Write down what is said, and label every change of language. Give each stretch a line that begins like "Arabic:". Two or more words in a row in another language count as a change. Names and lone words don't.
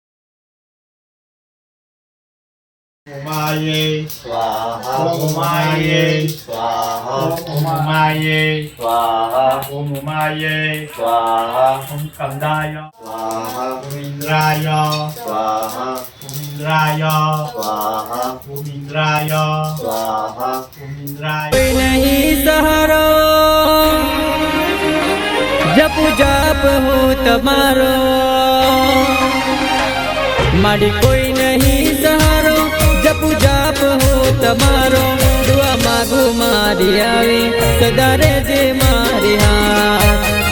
Sanskrit: उमाये स्वाहा उमाये स्वाहा उमाये स्वाहा उमाये स्वाहा ओम कंदाय स्वाहा ओम इंद्राय स्वाहा ओम इंद्राय स्वाहा ओम इंद्राय स्वाहा ओम इंद्राय
Gujarati: કોઈ નહીં સહારો જપ જાપ હો તુમ્હારો માડી કોઈ નહીં સહારો જપ જાપ હો તમારો દુઆ માગું મારી આવી સદા રેજે મારી હાથ